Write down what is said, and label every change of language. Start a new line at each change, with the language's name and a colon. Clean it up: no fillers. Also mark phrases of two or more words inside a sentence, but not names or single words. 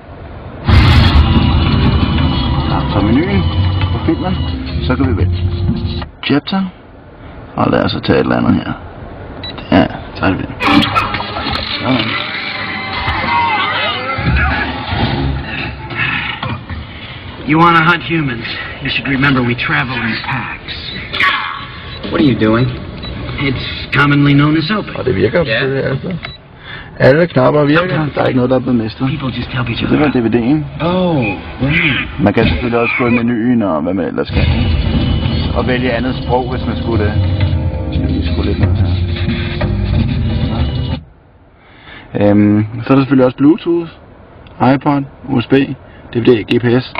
Danish: Så menuen på filmen, så kan vi vælge chapter, og lad os tage et eller andet her. Ja, tager vi det. Sådan.
English: You want to hunt humans? You should remember we travel in packs. What are you doing? It's commonly known as open.
Danish: Og det virker selvfølgelig altså. Alle knapper virker. Der er ikke noget, der er blevet mistet. Det var DVD'en. Man kan selvfølgelig også gå i menuen og hvad man ellers kan. Og vælge andet sprog, hvis man skulle det. Jeg lige skulle lidt noget her. Så er der selvfølgelig også Bluetooth, iPod, USB, DVD, GPS.